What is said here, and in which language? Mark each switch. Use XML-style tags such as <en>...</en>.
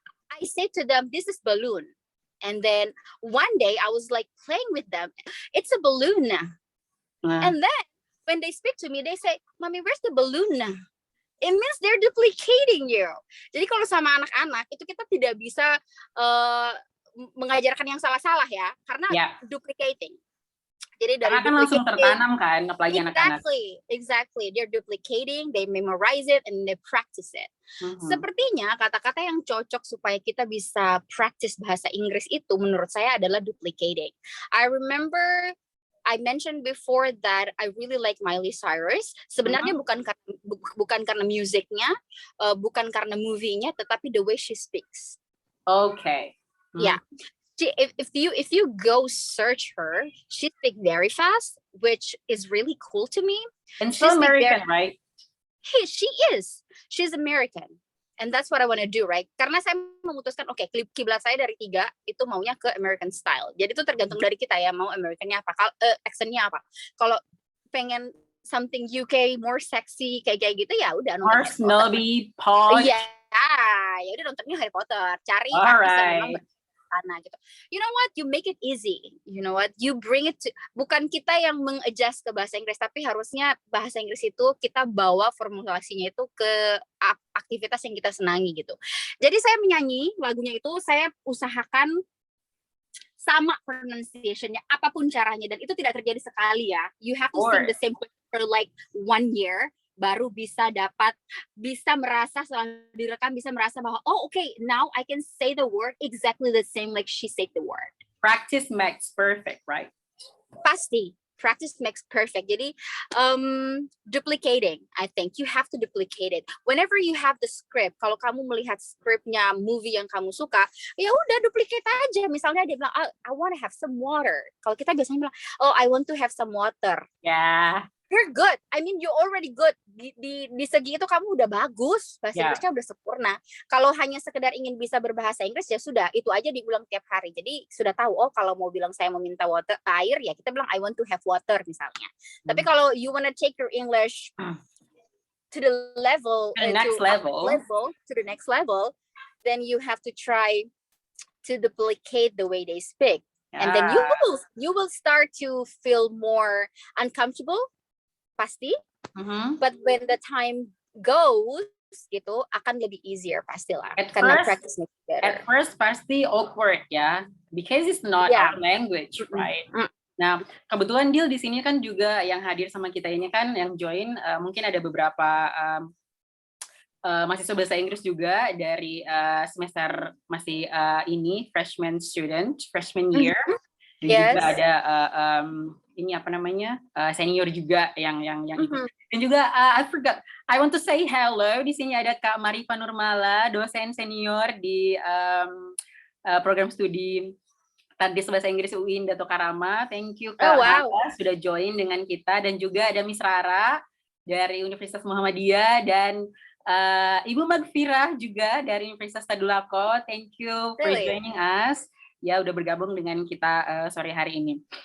<en>I say to them, this is balloon. And then one day I was like playing with them. It's a balloon. And then when they speak to me, they say, Mommy, where's the balloon? It means they're duplicating you.</en> <id>Jadi kalau sama anak-anak itu kita tidak bisa mengajarkan yang salah-salah ya, karena duplicating. Jadi dari kan langsung tertanam kan, apalagi anak-anak.</id> <en>Exactly. They're duplicating, they memorize it, and they practice it.</en> <id>Sepertinya kata-kata yang cocok supaya kita bisa practice bahasa Inggris itu menurut saya adalah duplicating.</id> <en>I remember I mentioned before that I really like Miley Cyrus.</en> <id>Sebenarnya bukan karena musiknya, bukan karena movie-nya, tetapi</id> <en>the way she speaks. Okay. Yeah. If you go search her, she speaks very fast, which is really cool to me. And she's American, right? Hey, she's American, and that's what I want to do, right?</en> <id>Karena saya memutuskan, kiblat saya dari 3 itu maunya ke American style. Jadi itu tergantung dari kita ya, mau Americannya apa, accentnya apa. Kalau pengen</id> <en>something UK more sexy</en> <id>kayak gitu ya udah nonton</id> <en>Harry Potter. Snobby, posh.</en> <id>Iya, ya udah nontonnya Harry Potter. Cari sana gitu.</id> <en>You know what? You make it easy. You know what? You bring it to,</en> <id>bukan kita yang meng-adjust ke bahasa Inggris, tapi harusnya bahasa Inggris itu kita bawa formulasinya itu ke aktivitas yang kita senangi gitu. Jadi saya menyanyi lagunya itu, saya usahakan sama pronunciation-nya apapun caranya, dan itu tidak terjadi sekali ya.</id> <en>You have to sing the same for like 1 year</en> <id>baru bisa merasa setelah direkam bisa merasa bahwa</id> <en>now I can say the word exactly the same like she said the word. Practice makes perfect, right?</en> <id>Pasti.</id> <en>Practice makes perfect.</en> <id>Jadi</id> <en>duplicating, I think you have to duplicate it. Whenever you have the script,</en> <id>kalau kamu melihat scriptnya movie yang kamu suka, ya udah duplicate aja. Misalnya dia bilang,</id> <en>I want to have some water.</en> <id>Kalau kita biasanya bilang,</id> <en>I want to have some water. Yeah. You're good. I mean, you're already good.</en> <id>Di segi itu kamu udah bagus. Bahasa Inggrisnya udah sempurna. Kalau hanya sekedar ingin bisa berbahasa Inggris, ya sudah. Itu aja diulang tiap hari. Jadi sudah tahu, kalau mau bilang saya mau minta air, ya kita bilang</id> <en>I want to have water</en> <id>misalnya. Tapi kalau</id> <en>you wanna take your English to the level, to the next level, then you have to try to duplicate the way they speak. And then you will start to feel more uncomfortable.</en> <id>pasti.</id> <en>But when the time goes</en> <id>gitu akan lebih</id> <en>easier</en> <id>pastilah. Karena</id> <en>practice better. At first</en> <id>pasti</id> <en>awkward ya, because it's not our language, right?</en> <id>Nah, kebetulan Dil di sini kan juga yang hadir sama kita ini kan yang join mungkin ada beberapa mahasiswa bahasa Inggris juga dari semester masih ini</id> <en>freshman year.</en> <id>Dan juga ada ini apa namanya senior juga yang ikut. Dan juga</id> <en>I want to say hello,</en> <id>di sini ada Kak Marifa Nurmala, dosen senior di program studi Tadis Bahasa Inggris UIN Dato Karama.</id> <en>Thank you</en> <id>Kak sudah join dengan kita, dan juga ada Miss Rara dari Universitas Muhammadiyah dan Ibu Magfirah juga dari Universitas Tadulako.</id> <en>Thank you for joining us.</en> <id>Ya udah bergabung dengan kita sore hari ini.</id>